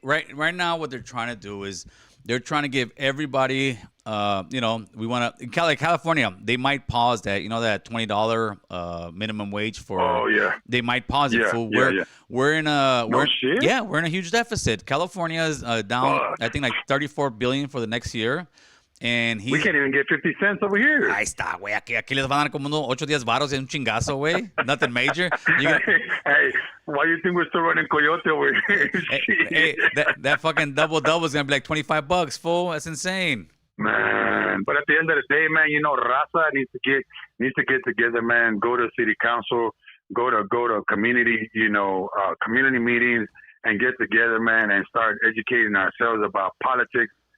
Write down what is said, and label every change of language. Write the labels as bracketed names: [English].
[English] Right now, what they're trying to do is they're trying to give everybody, we want to, like California, they might pause that, that $20 minimum wage for. Oh yeah. They might pause it. We're in a huge deficit. California is down, I think, like $34 billion for the next year. And we can't even get 50 cents over here. [Spanish] Ahí está, güey. Aquí les van a dar como unos 8 días varos y un chingazo, güey. [English] Nothing major. Hey, why do you think we're still running Coyote over here? hey, that fucking double is going to be like $25, fool. That's insane. Man, but at the end of the day, man, Raza needs to get together, man. Go to city council, go to community, community meetings, and get together, man, and start educating ourselves about politics.